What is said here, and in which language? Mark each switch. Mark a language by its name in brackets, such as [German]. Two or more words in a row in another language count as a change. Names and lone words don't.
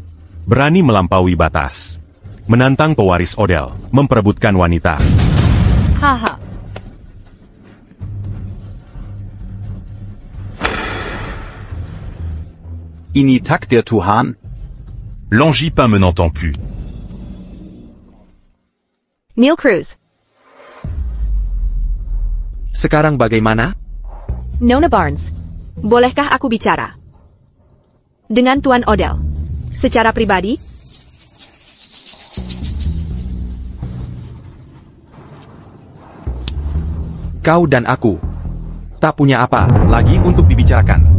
[Indonesian] Berani melampaui batas. Menantang pewaris Odell, memperebutkan wanita. Haha. Ini takdir Tuhan. L'Angipin me n'entend plus. Neil Cruz. Sekarang bagaimana? Nona Barnes. Bolehkah aku bicara? Dengan Tuan Odell. Secara pribadi? Kau dan aku tak punya apa lagi untuk dibicarakan.